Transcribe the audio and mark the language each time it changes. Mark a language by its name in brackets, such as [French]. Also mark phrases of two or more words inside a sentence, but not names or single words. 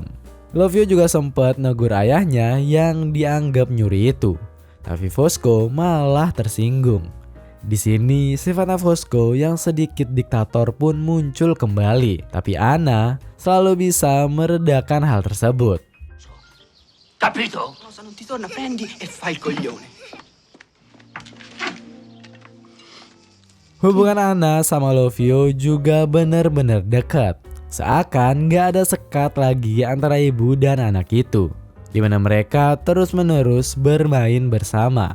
[Indonesian] Lovio juga sempat negur ayahnya yang dianggap nyuri itu, tapi Fosco malah tersinggung. Di sini sifat Fosco yang sedikit diktator pun muncul kembali, tapi Ana selalu bisa meredakan hal tersebut. [Italian] Capito? Cosa non ti torna, prendi e fai il coglione. [Indonesian] Hubungan Ana sama Lovio juga benar-benar dekat. Seakan gak ada sekat lagi antara ibu dan anak itu, di mana mereka terus-menerus bermain bersama.